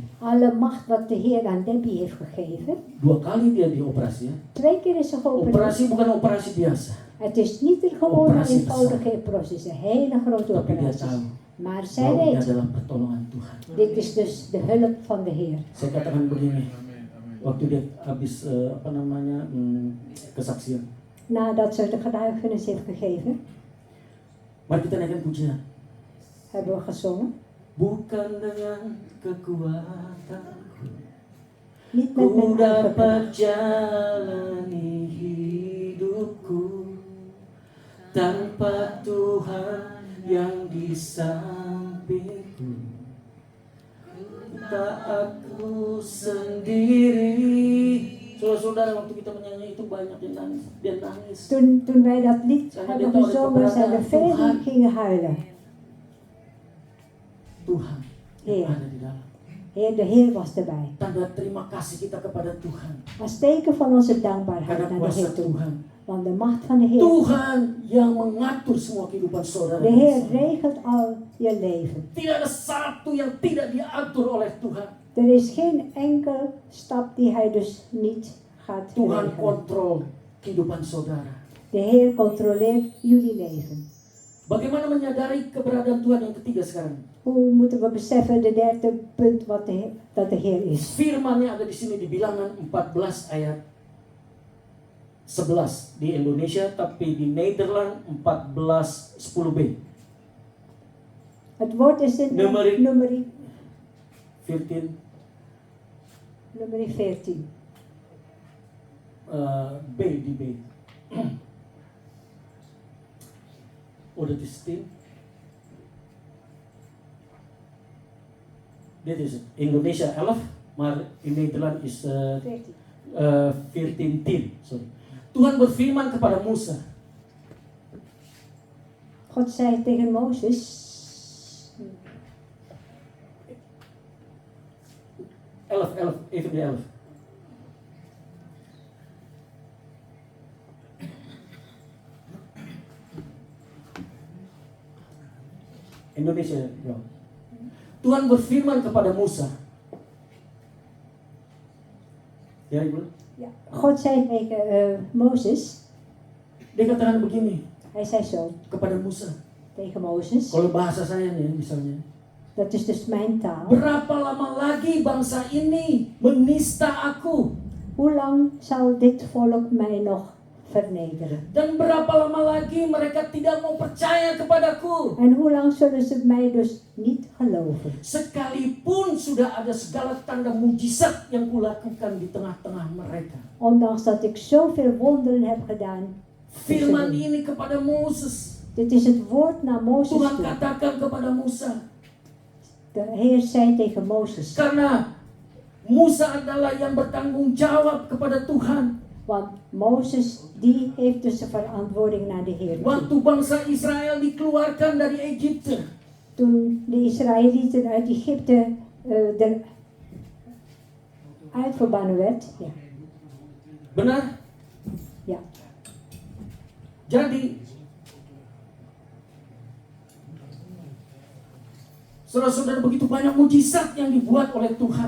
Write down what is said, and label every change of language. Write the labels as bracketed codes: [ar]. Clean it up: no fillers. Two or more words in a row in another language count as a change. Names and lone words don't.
[nl] alle macht wat de Heer aan Debbie heeft gegeven. [id] 2 kali dia dioperasi ya. [nl] 2 keer is ze geopereerd. [id] Operasi bukan operasi biasa, [nl] Het is niet een gewone Operatie eenvoudige proces, een hele grote [id] tapi dia [nl] operatie. [id] tahu [nl] Maar zij [id] bahwa ini [nl] weet, [id] adalah pertolongan Tuhan. [nl] dit is dus de hulp van de Heer. [id] Saya katakan begini, waktu dia habis kesaksian, [nl] Nadat ze de getuigenis heeft gegeven, [id] mari kita naikkan pujian. [nl] hebben we gezongen. [id] Bukan dengan kekuatanku, [nl] Niet met [id] ku [nl] mijn eigen kracht. [id] dapat jalani hidupku tanpa Tuhan yang di sampingku. Tak aku sendiri. Saudara-saudara, waktu kita menyanyi itu banyak yang nangis. Dia nangis. [nl] Toen wij dat lied hebben gezongen, zijn er velen die gingen huilen. [id] Tuhan [nl] Heer. [id] yang ada di dalam. [nl] Heer, de Heer was erbij. [id] Tanda terima kasih kita kepada Tuhan [nl] Als teken van onze dankbaarheid [id] karena [nl] naar de [id] kuasa [nl] Heer toe. [id] Tuhan. [nl] Want de macht van de Heer, [id] Tuhan yang mengatur semua kehidupan saudara. [nl] de Heer regelt al je leven. [id] Tidak ada satu yang tidak diatur oleh Tuhan. [nl] Er is geen enkel stap die Hij dus niet gaat [id] Tuhan [nl] regelen. [id] kontrol kehidupan saudara. [nl] De Heer controleert jullie leven. [id] Bagaimana menyadari keberadaan Tuhan yang ketiga sekarang? [nl] Hoe moeten we beseffen de derde punt dat de Heer is? [id] Firman-Nya ada di sini di Bilangan 14 ayat 11 di Indonesia, tapi di Nederland 14 10b. [nl] Het woord is in Numeri- nummer 14 14. B di B. Oh, dat is 10. Dit is het. Indonesia 11, maar in Nederland is 14. 14:10. Sorry. [id] Tuhan berfirman kepada Musa. [nl] God zei tegen Mozes, 11, even de 11. [id] Indonesia, ya. Tuhan berfirman kepada Musa. Ya, Ibu. [nl] ja, God zei tegen Mozes, [id] Dia katakan begini [nl] hij zei zo [id] kepada Musa. [nl] tegen Mozes, [id] Kalau bahasa saya nih misalnya. [nl] dat is dus mijn taal. [id] Berapa lama lagi bangsa ini menista aku? [nl] Hoe lang zal dit volk mij nog vernederen? [id] Dan berapa lama lagi mereka tidak mau percaya kepadaku? [nl] En hoe lang zullen ze mij dus niet geloven? [id] Sekalipun sudah ada segala tanda mujizat yang kulakukan di tengah-tengah mereka. [nl] Ondanks dat ik zoveel wonderen heb gedaan. [id] Firman ini kepada Moses. [nl] Dit is het woord naar Mozes [id] Tuhan [nl] toe. [id] katakan kepada Musa. [nl] De Heer zei tegen Mozes, [id] Karena Musa adalah yang bertanggung jawab kepada Tuhan. [nl] want Mozes die heeft dus de verantwoording naar de Heer toe. [id] Waktu bangsa Israel dikeluarkan dari Egypte. [nl] Toen de Israëlieten uit Egypte eruit verbannen werd, ja, [id] Benar? [nl] ja. [id] Jadi saudara-saudara, begitu banyak mujizat yang dibuat oleh Tuhan.